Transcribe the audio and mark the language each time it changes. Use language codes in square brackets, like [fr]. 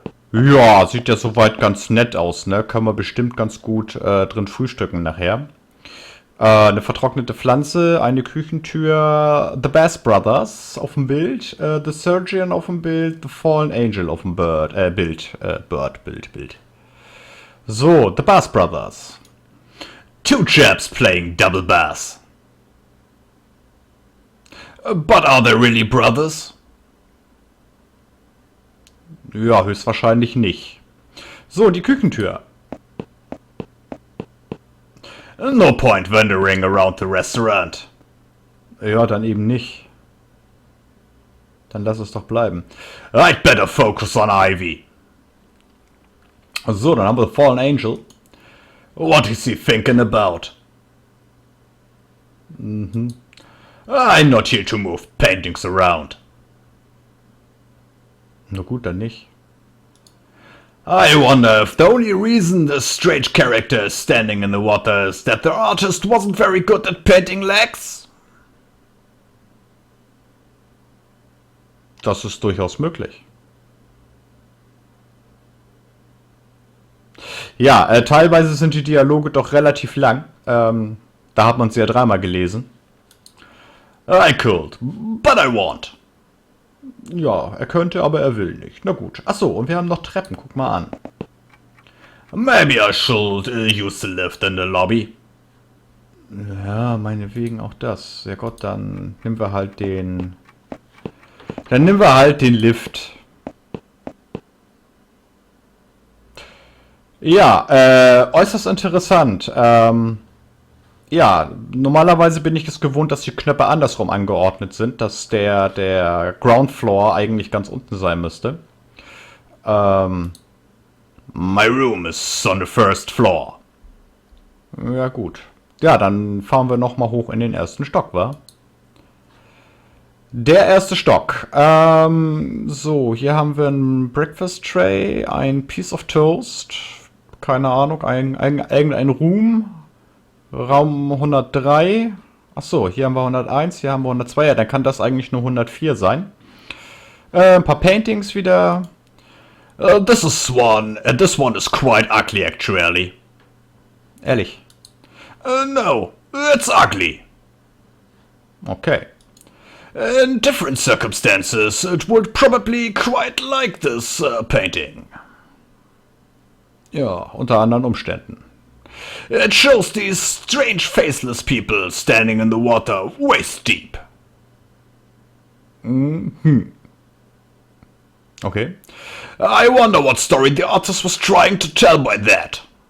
[de] Ja, sieht ja soweit ganz nett aus, ne? Können wir bestimmt ganz gut drin frühstücken nachher. Eine vertrocknete Pflanze, eine Küchentür, The Bass Brothers auf dem Bild, The Surgeon auf dem Bild, The Fallen Angel auf dem Bild. So, The Bass Brothers. [en] 2 chaps playing double bass. But are they really brothers? [de] Ja, höchstwahrscheinlich nicht. So, die Küchentür. [en] No point wandering around the restaurant. [de] Ja, dann eben nicht. Dann lass es doch bleiben. [en] I'd better focus on Ivy. [de] So, dann haben wir The Fallen Angel. [en] What is he thinking about? I'm not here to move paintings around. [de] Na gut, dann nicht. [en] I wonder if the only reason the strange character is standing in the water is that the artist wasn't very good at painting legs? [de] Das ist durchaus möglich. Ja, teilweise sind die Dialoge doch relativ lang. Da hat man sie ja 3-mal gelesen. [en] I could, but I won't. [de] Ja, er könnte, aber er will nicht. Na gut. Achso, und wir haben noch Treppen. Guck mal an. [en] Maybe I should use the lift in the lobby. [de] Ja, meinetwegen auch das. Ja Gott, dann nehmen wir halt den... Dann nehmen wir halt den Lift. Ja, äußerst interessant. Ja, normalerweise bin ich es gewohnt, dass die Knöpfe andersrum angeordnet sind, dass der Ground Floor eigentlich ganz unten sein müsste. [en] My room is on the 1st floor. [de] Ja gut. Ja, dann fahren wir nochmal hoch in den 1. Stock, wa? Der 1. Stock. So, hier haben wir ein Breakfast Tray, ein Piece of Toast, keine Ahnung, irgendein Room. Raum 103. Achso, hier haben wir 101, hier haben wir 102. Ja, dann kann das eigentlich nur 104 sein. Ein paar Paintings wieder. [en] This one is quite ugly actually. Ehrlich. No, it's ugly. Okay. In different circumstances, it would probably quite like this painting. [de] Ja, unter anderen Umständen. [en] It shows these strange faceless people standing in the water waist deep. Okay. I wonder what story the artist was trying to tell by that.